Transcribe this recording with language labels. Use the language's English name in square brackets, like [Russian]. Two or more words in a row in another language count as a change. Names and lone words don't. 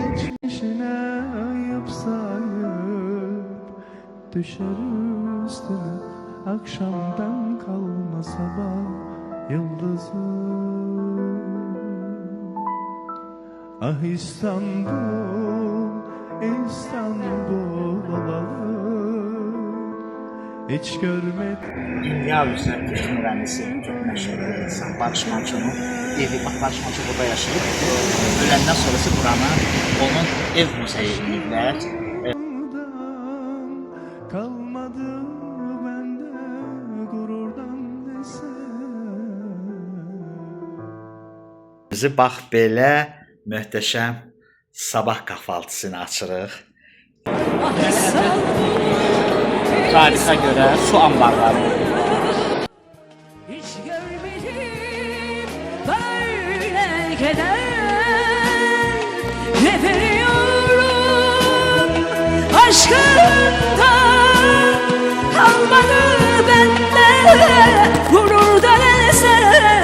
[Turkish] İşine ayıp sayıp düşer üstüne, akşamdan kalma sabah yıldızı. Ah İstanbul, İstanbul olalı, hiç görmedim. [Azerbaijani] Dünya üzrə Türk müğənnisi, çox məşhur insan Barış Manço'nun evi. Bax, Barış Manço burada yaşayıb. Öləndən sonrası buranı onun ev muzeyi ediblər. [Turkish] Kalmadı bende gururdan desem. [Azerbaijani] Bizi bax belə möhtəşəm sabah kahvaltısını açırıq. Tarixə görə su anbarları. [Turkish] Hiç görmedim böyle keder. Ne veriyorum aşkından, kalmadı bende gururdan eser.